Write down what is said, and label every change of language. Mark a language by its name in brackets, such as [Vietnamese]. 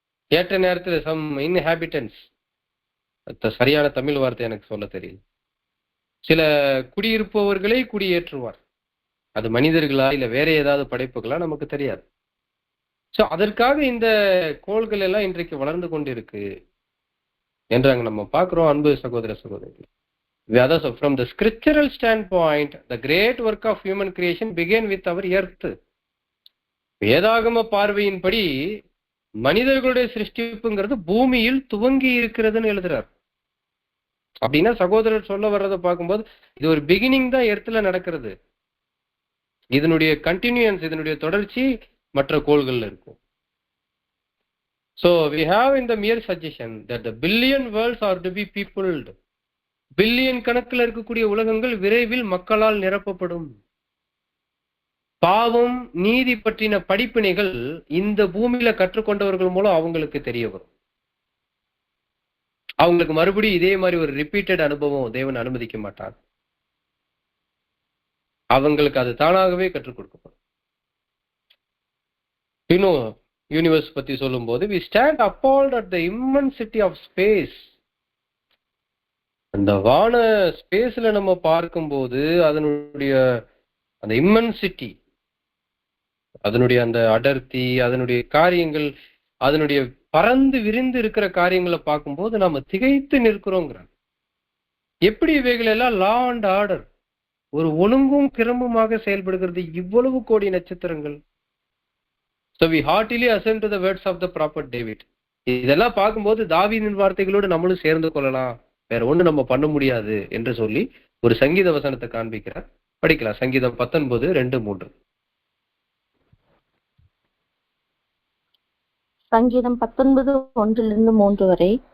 [Tamil] ஏற்ற நேரத்தில் [English] some inhabitants, [Tamil] சரியான தமிழ் வார்த்தை எனக்கு சொல்ல தெரியல, சில குடியிருப்பவர்களை குடியேற்றுவார். அது மனிதர்களா இல்ல வேற ஏதாவது படைப்புகளா நமக்கு தெரியாது. சோ அதற்காக இந்த கோள்கள் எல்லாம் இன்றைக்கு வளர்ந்து கொண்டிருக்கு என்று அங்க நம்ம பார்க்கிறோம். அன்பு சகோதர சகோதரி, [English] from the scriptural standpoint, the great work of human creation began with our earth. [Tamil] வேதாகம பார்வையின்படி மனிதர்களுடைய சிருஷ்டிப்புங்கிறது பூமியில் துவங்கி இருக்கிறதுன்னு எழுதுறார். அப்படின்னா சகோதரர் சொல்ல வர்றதை பார்க்கும்போது இது ஒரு பிகினிங் தான் எர்த்ல நடக்கிறது. இதனுடைய கண்டினியூன்ஸ், இதனுடைய தொடர்ச்சி மற்ற கோள்கள்ல இருக்கும். [English] So we have in the mere suggestion that the billion worlds are to be peopled. [Tamil] Billion கணக்கில் இருக்கக்கூடிய உலகங்கள் விரைவில் மக்களால் நிரப்பப்படும். பாவம் நீதி பற்றின படிப்பினைகள் இந்த பூமியில கற்றுக்கொண்டவர்கள் மூலம் அவங்களுக்கு தெரிய வரும். அவங்களுக்கு மறுபடியும் இதே மாதிரி ஒரு ரிப்பீட்டட் அனுபவம் தேவன் அனுமதிக்க மாட்டார். அவங்களுக்கு அது தானாகவே கற்றுக் கொடுக்கப்படும். இன்னும் யூனிவர்ஸ் பத்தி சொல்லும் போது [English] we stand appalled at the immensity of space. [Tamil] அந்த வான ஸ்பேஸ்ல நம்ம பார்க்கும்போது அதனுடைய அந்த இம்மன்சிட்டி, அதனுடைய அந்த அடர்த்தி, அதனுடைய காரியங்கள், அதனுடைய பறந்து விரிந்து இருக்கிற காரியங்களை பார்க்கும்போது நாம திகைத்து நிற்கிறோங்கிறாங்க. எப்படி இவைகள் எல்லாம் [English] law and order, [Tamil] ஒரு ஒழுங்கும் கிரமமாக செயல்படுகிறது இவ்வளவு கோடி நட்சத்திரங்கள். [English] So we heartily assent to the words of the prophet David. [Tamil] இதெல்லாம் பார்க்கும்போது தாவீதின் வார்த்தைகளோடு நம்மளும் சேர்ந்து கொள்ளலாம், வேற ஒண்ணு நம்ம பண்ண முடியாது என்று சொல்லி ஒரு சங்கீத வசனத்தை காண்பிக்கிறார். படிக்கலாம். சங்கீதம் 19:2-3. சங்கீதம் 19:1-3 வரை.